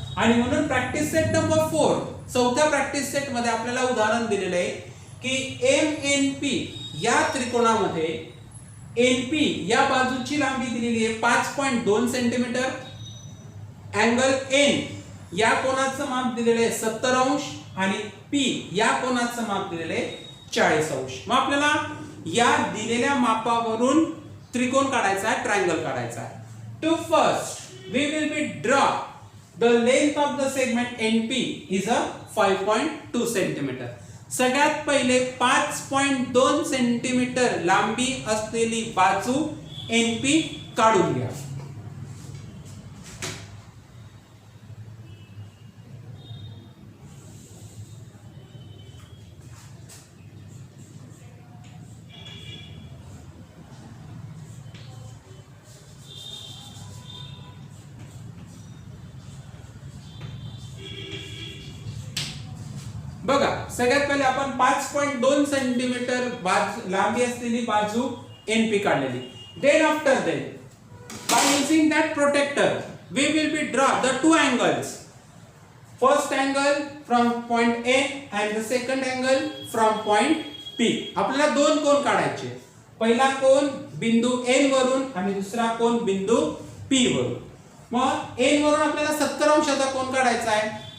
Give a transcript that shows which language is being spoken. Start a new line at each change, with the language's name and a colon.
Marathi: आणि म्हणून practice set number 4, चौथ्या प्रॅक्टिस सेट मध्ये आपल्याला उदाहरण दिलेलं आहे की MNP या त्रिकोणामध्ये NP या बाजूची लांबी दिलेली आहे 5.2 सेंटीमीटर, अँगल N या कोणाचं माप दिलेलं आहे 70 अंश आणि P या कोणाचं माप दिलेलं आहे 40 अंश. मग आपल्याला या दिलेल्या मापावरून त्रिकोण काढायचा आहे, ट्रायंगल काढायचा आहे.
English: To first we will be draw the length of the segment NP is a 5.2 centimetre.
Marathi: सगळ्यात पहिले 5.2 सेंटीमीटर लांबी असलेली बाजू NP काढून घ्या. बघा, सगळ्यात पहिले आपण 5.2 सेंटीमीटर लांबी असलेली बाजू NP काढलेली.
English: Then after then by using that protractor we will be draw the two angles. First angle from point A and the second angle from point P.
Marathi: आपल्याला दोन कोन काढायचे. पहिला कोन बिंदू N वरून आणि दुसरा कोन बिंदू P वरून. मग N वरून आपल्याला 70 अंशाचा कोन काढायचा आहे.